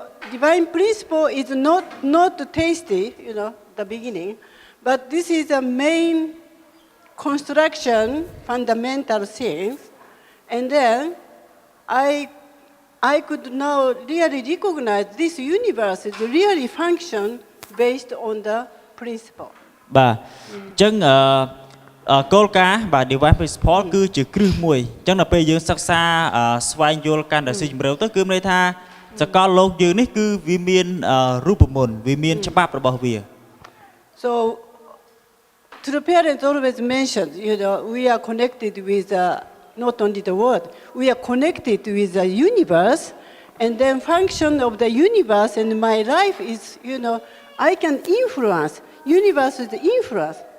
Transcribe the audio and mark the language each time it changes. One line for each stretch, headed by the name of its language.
English: Divine principle is not tasty, the beginning, but this is the main construction, fundamental things, and then I could now really recognize this universe is really function based on the principle.
Khmer: បាទអញ្ចឹងគោលការណ៍បាទ divine principle គឺជាគ្រឹះមួយអញ្ចឹងដល់ពេលយើងសិក្សាស្វែងយល់កាន់តែស៊ីជម្រៅទៅគឺមានន័យថាសកលលោកយើងនេះគឺវាមានរូបមន្តវាមានច្បាប់របស់វា
English: So true parents always mention, we are connected with not only the world, we are connected with the universe, and then function of the universe and my life is, I can influence, universe is the influence.